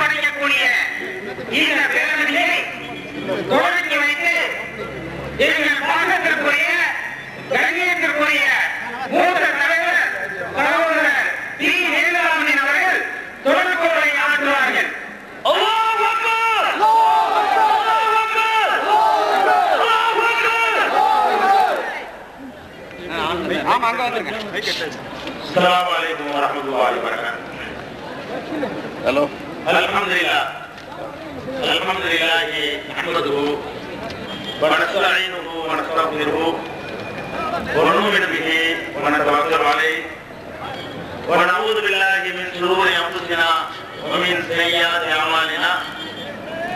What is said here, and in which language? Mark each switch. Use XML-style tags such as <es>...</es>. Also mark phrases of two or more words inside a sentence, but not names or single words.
<ta>படைக்கக்கூடிய இந்த பேரணியை தொடங்கி வைத்து எங்கள் பாகத்திற்குரிய கண்ணியத்திற்குரிய மூத்த தலைவர் சகோதரர் டி. வேலுராமன் அவர்கள் தொடர்புரை ஆற்றுவார்கள்.</ta> <ar>السلام عليكم ورحمة الله وبركاته. हेलो الحمد لله نحمده ونستعينه ونستغفره ونؤمن به ونتوكل عليه ونعوذ بالله من شرور أنفسنا ومن سيئات أعمالنا</ar>